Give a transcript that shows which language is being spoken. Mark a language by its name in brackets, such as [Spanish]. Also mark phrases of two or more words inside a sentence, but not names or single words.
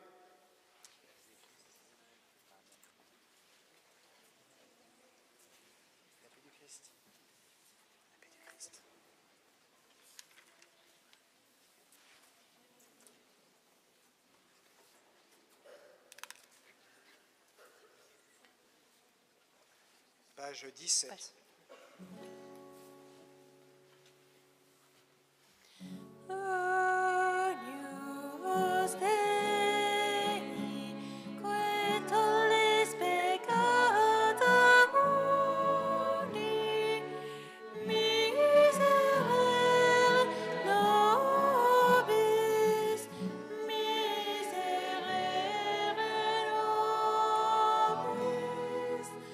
[French] La paix du Christ. La paix du Christ. Page 17. [Latin] Agnus Dei, que tollis peccata mundi, miserere nobis, miserere nobis.